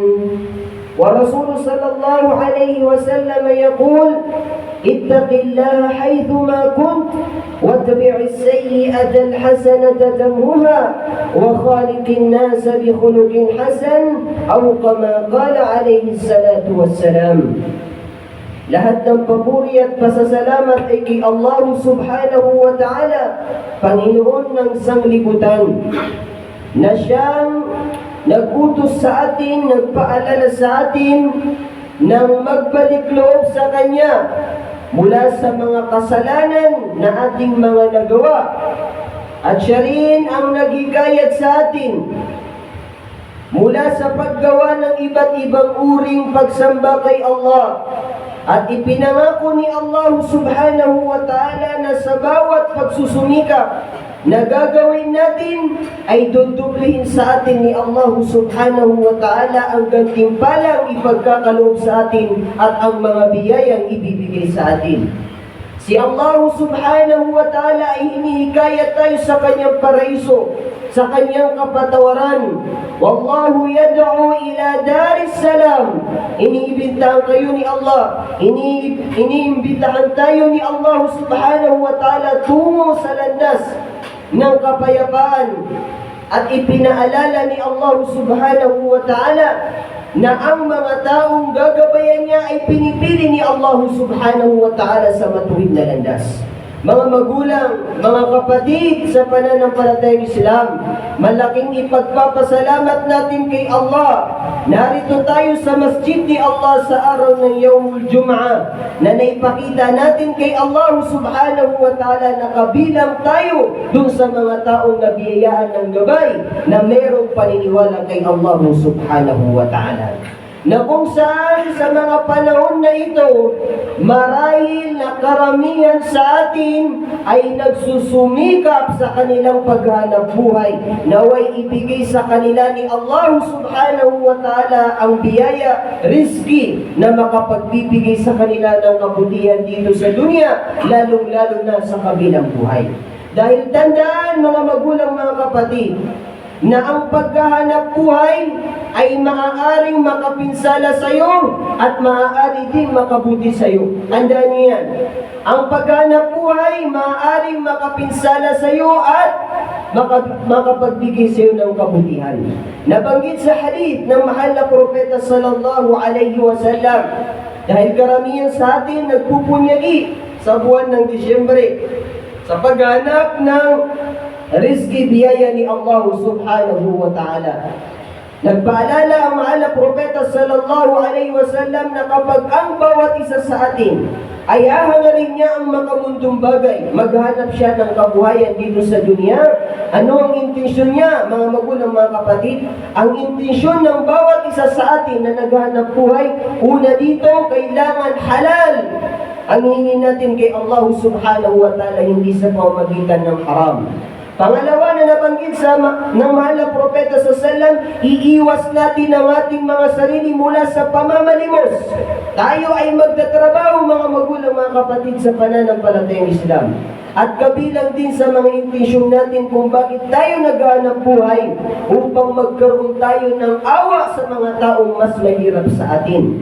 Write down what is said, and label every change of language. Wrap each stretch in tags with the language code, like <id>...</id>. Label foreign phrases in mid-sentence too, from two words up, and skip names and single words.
<ar>ورسول صلى الله عليه وسلم يقول: اتق الله حيثما كنت واتبع السيئة الحسنة تمهها وخالق الناس بخلق حسن، أو كما قال عليه الصلاة والسلام.</ar> <tl>Lahat ng papuri at pasasalamat ay kay</tl> <ar>الله سبحانه وتعالى,</ar> <tl>Panginoon ng sanglibutan, na siyang nagutos sa atin, nagpaalala sa atin ng magbalik loob sa Kanya mula sa mga kasalanan na ating mga nagawa. At siya rin ang naghikayat sa atin mula sa paggawa ng iba't ibang uring pagsamba kay Allah. At ipinangako ni</tl> <ar>الله سبحانه وتعالى</ar> <tl>na sa bawat pagsusumikap na gagawin natin ay dudublihin sa atin ni</tl> <ar>الله سبحانه وتعالى</ar> <tl>ang gantimpalang ipagkakaloob sa atin at ang mga biyayang ibibigay sa atin. Si</tl> <ar>الله سبحانه وتعالى</ar> <tl>ay hinihikayat tayo sa kanyang paraiso, sa kanyang kapatawaran.</tl> <ar>والله يدعو إلى دار السلام.</ar> <tl>Iniimbitahan kayo ni Allah, iniimbitahan tayo ni</tl> <ar>الله سبحانه وتعالى</ar> <tl>tungo sa landas ng kapayapaan. At ipinaalala ni</tl> <ar>الله سبحانه وتعالى</ar> <tl>na ang mga taong gagabayan niya ay pinipili ni Allah</tl> <ar>الله سبحانه وتعالى</ar> <tl>sa matuwid na landas. Mga magulang, mga kapatid sa pananampalatayang Islam, malaking ipagpapasalamat natin kay Allah. Narito tayo sa masjid ni Allah sa araw ng</tl> <ar>يوم الجمعة</ar> <tl>na naipakita natin kay</tl> <ar>الله سبحانه وتعالى</ar> <tl>na kabilang tayo dun sa mga taong nabiyayaan ng gabay na mayroong paniniwala kay</tl> <ar>الله سبحانه وتعالى.</ar> <tl>Na kung saan sa mga panahon na ito, marahil na karamihan sa atin ay nagsusumikap sa kanilang paghanap buhay. Naway ibigay sa kanila ni</tl> <ar>الله سبحانه وتعالى</ar> <tl>ang biyaya, rizki na makapagbibigay sa kanila ng kabutihan dito sa dunya, lalong-lalo na sa kabilang buhay. Dahil tandaan mga magulang, mga kapatid, na ang paghahanap buhay ay maaaring makapinsala sa iyo at maaari din makabuti sa iyo. Tandaan niyo yan. Ang paghahanap buhay maaaring makapinsala sa iyo at makapagbigay sa iyo ng kabutihan. Nabanggit sa hadith ng mahal na propeta</tl> <ar>صلى الله عليه وسلم,</ar> <tl>dahil karamihan sa atin nagpupunyagi sa buwan ng Disyembre sa paghanap ng rizki, biyaya ni</tl> <ar>الله سبحانه وتعالى.</ar> <tl>Nagpaalala ang mahal na propeta</tl> <ar>صلى الله عليه وسلم</ar> <tl>na kapag ang bawat isa sa atin ay hahangarin niya ang makamundong bagay, maghanap siya ng kabuhayan dito sa dunya. Ano ang intensyon niya, mga magulang, mga kapatid? Ang intensyon ng bawat isa sa atin na naghanap buhay, una dito, kailangan halal ang hingin natin kay</tl> <ar>الله سبحانه وتعالى,</ar> <tl>hindi sa pamamagitan ng haram. Pangalawa na nabanggit ng mahal na propeta sa salam, iiwas natin ang ating mga sarili mula sa pamamalimos. Tayo ay magtatrabaho, mga magulang, mga kapatid, sa pananampalatayang Islam. At kabilang din sa mga intensyon natin kung bakit tayo naghahanap buhay, upang magkaroon tayo ng awa sa mga taong mas mahirap sa atin.</tl>